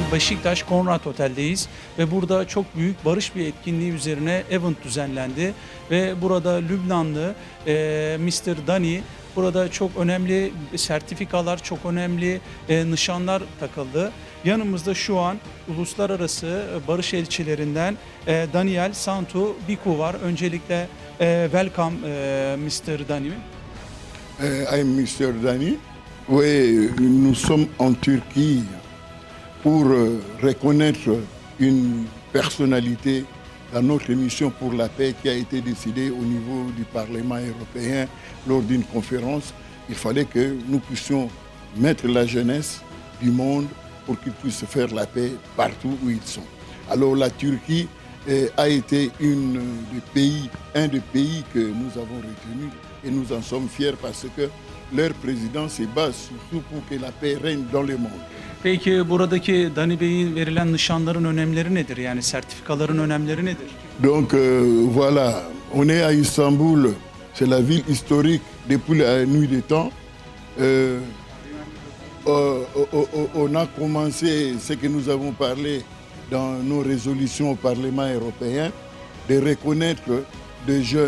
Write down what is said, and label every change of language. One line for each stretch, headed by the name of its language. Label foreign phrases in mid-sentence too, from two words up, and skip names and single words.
Turkish: Beşiktaş Conrad Otel'deyiz ve burada çok büyük barış bir etkinliği üzerine event düzenlendi ve burada Lübnanlı Mr. Dani burada çok önemli sertifikalar, çok önemli nişanlar takıldı. Yanımızda şu an uluslararası barış elçilerinden Daniel Santu Biku var. Öncelikle welcome Mr. Dani.
English: I'm Mr. Dani.
French: Oui, nous sommes en Turquie pour reconnaître une personnalité dans notre émission pour la paix qui a été décidée au niveau du Parlement européen lors d'une conférence. Il fallait que nous puissions mettre la jeunesse du monde pour qu'ils puissent faire la paix partout où ils sont. Alors la Turquie a été un des pays que nous avons retenu et nous en sommes fiers parce que leur président se base surtout pour que la paix règne dans le monde.
Turkish: Peki buradaki Dani Bey'in verilen nişanların önemleri nedir? Yani sertifikaların önemleri nedir?
French: Donc voilà, on est à Istanbul, c'est la ville historique depuis la nuit des temps. On a commencé ce que nous avons parlé dans nos résolutions au Parlement européen, de reconnaître des jeunes.